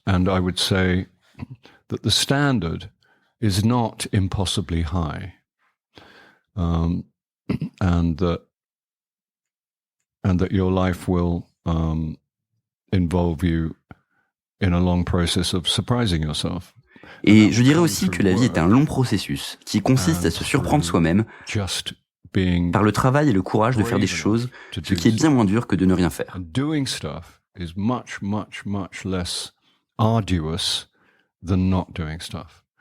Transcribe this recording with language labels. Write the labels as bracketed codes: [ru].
[en] And I would say that the standard is not impossibly high. And that your life will involve you in a long process of surprising yourself. [fr] Et je dirais aussi que la vie est un long processus qui consiste à se surprendre soi-même par le travail et le courage de faire des choses, ce qui est bien moins dur que de ne rien faire. [en] Is much less arduous than not doing stuff.